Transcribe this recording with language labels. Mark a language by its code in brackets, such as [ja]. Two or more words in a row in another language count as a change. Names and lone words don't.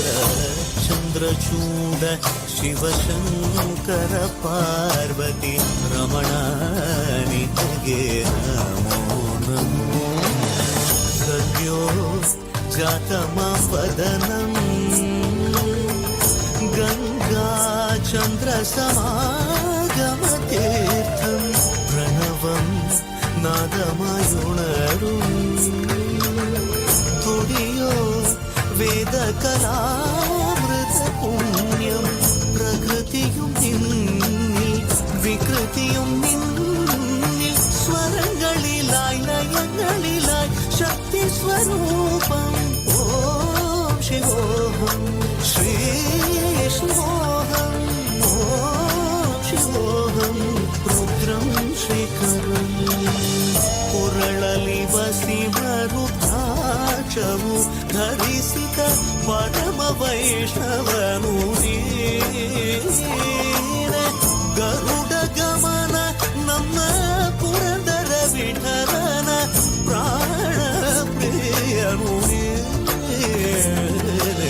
[kn] ಚಂದ್ರಚೂಡ ಶಿವಶಂಕರ ಪಾರ್ವತಿ ರಮಣ ನಿನಗೆ ನಮೋ ನಮೋ. [sa] ಸದ್ಯೋ ಜಾತಮಾಪದನಂ ಗಂಗಾ ಚಂದ್ರ ಸಮಾಗಮತೀರ್ಥಂ ಪ್ರಣವಂ [ml] നാദമയുണരും തുടിയോ വേദകലാമൃത പുണ്യം പ്രകൃതിയും നിന്നിൽ വികൃതിയും നിന്നിൽ സ്വരങ്ങളിലായി ലയങ്ങളിലായി ശക്തി സ്വരൂപം. ഓം ശിവോഹം ശ്രീ ശിവോഹം ഓം ശിവോഹം രുദ്രം ಶ್ರೀಕರಂ. [kn] ಕೊರಳಲಿ ವಸಿಮರುದ್ರಾಕ್ಷವು ಧರಿಸಿದ ಪರಮ ವೈಷ್ಣವನು ನೀನೆ. ಗರುಡ ಗಮನ ನಮ್ಮ ಪುರಂದರ ವಿಠಲನ ಪ್ರಾಣ ಪ್ರಿಯನು ನೀನೆ.